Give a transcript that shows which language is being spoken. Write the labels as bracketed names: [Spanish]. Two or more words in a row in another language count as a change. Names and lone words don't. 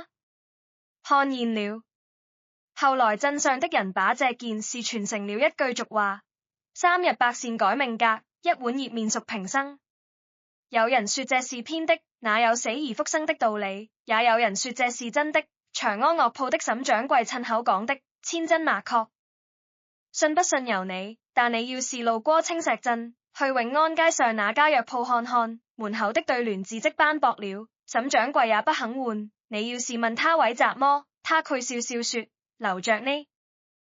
[Chinese] 看見了。後來鎮上的人把這件事傳成了一句俗話：3日百善改命格，1碗熱麵贖平生。有人說這是編的，哪有死而復生的道理？也有人說這是真的，長安藥鋪的沈掌櫃親口講的，千真萬確。信不信由你，但你要是路過青石鎮，去永安街上那家藥鋪看看，門口的對聯字跡斑駁了，沈掌櫃也不肯換。你要是問他為什麼，他卻笑笑說：留着呢。